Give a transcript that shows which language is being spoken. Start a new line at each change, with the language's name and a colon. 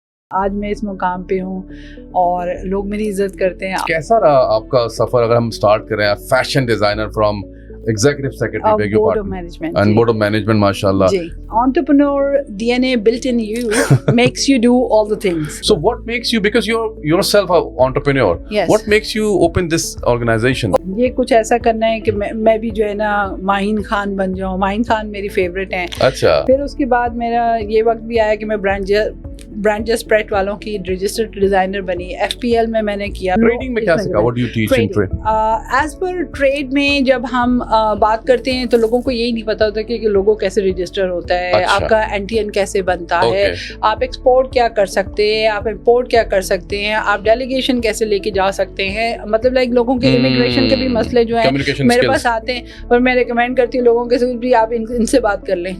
Urdu: آج میں اس مقام پہ ہوں اور لوگ میری عزت کرتے ہیں. کیسا رہا آپ کا سفر اگر ہم اسٹارٹ کریں
English: Fashion designer from executive secretary board of management and board of management ماشاءاللہ. جی entrepreneur DNA built in you makes you do all the things. So what makes you, because you're yourself an entrepreneur, Yes. what makes you open this organization?
Urdu: یہ کچھ ایسا کرنا ہے کہ میں بھی جو ہے نا ماہین خان بن جاؤں. ماہین خان میری فیوریٹ ہیں. اچھا. پھر اس کے بعد میرا یہ وقت بھی آیا کہ میں برانڈ پریٹ والوں کی رجسٹرڈ ڈیزائنر بنی. FPL میں نے کیا. ٹریڈنگ میں کیا سیکھا؟
English: What do you teach in trade?
Urdu: As per trade میں جب ہم بات کرتے ہیں تو لوگوں کو یہی نہیں پتا ہوتا کہ لوگو کیسے رجسٹر ہوتا ہے, آپ کا NTN کیسے بنتا ہے, آپ ایکسپورٹ کیا کر سکتے ہیں, آپ امپورٹ کیا کر سکتے ہیں, آپ ڈیلیگیشن کیسے لے کے جا سکتے ہیں. مطلب لائک لوگوں کے امیگریشن کے بھی مسئلے جو ہیں میرے پاس آتے ہیں اور میں ریکمینڈ کرتی ہوں لوگوں کے ساتھ بھی آپ ان سے بات کر لیں.